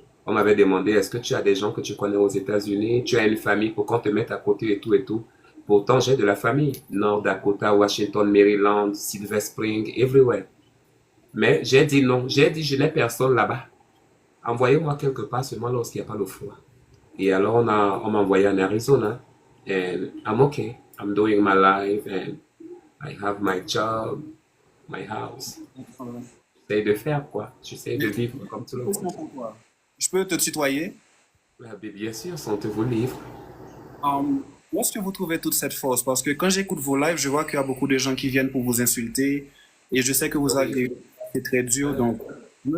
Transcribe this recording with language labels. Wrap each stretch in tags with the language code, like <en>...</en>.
<fr>On m'avait demandé, est-ce que tu as des gens que tu connais aux États-Unis? Tu as une famille pour qu'on te mette à côté et tout et tout. Pourtant, j'ai de la famille. North Dakota, Washington, Maryland, Silver Spring, everywhere. Mais j'ai dit non. J'ai dit, je n'ai personne là-bas. Envoyez-moi quelque part seulement lorsqu'il n'y a pas le froid. Et alors, on m'a envoyé en Arizona.</fr> <en>And I'm okay. I'm doing my life and I have my job, my house.</en> <fr>J'essaie de faire quoi. J'essaie de Mais vivre comme tout le monde. question pour toi. Je peux te tutoyer? Bien sûr, sentez-vous libre. Où est-ce que vous trouvez toute cette force? Parce que quand j'écoute vos lives, je vois qu'il y a beaucoup de gens qui viennent pour vous insulter et je sais que vous Oui. avez c'est très dur. Donc, je me</fr>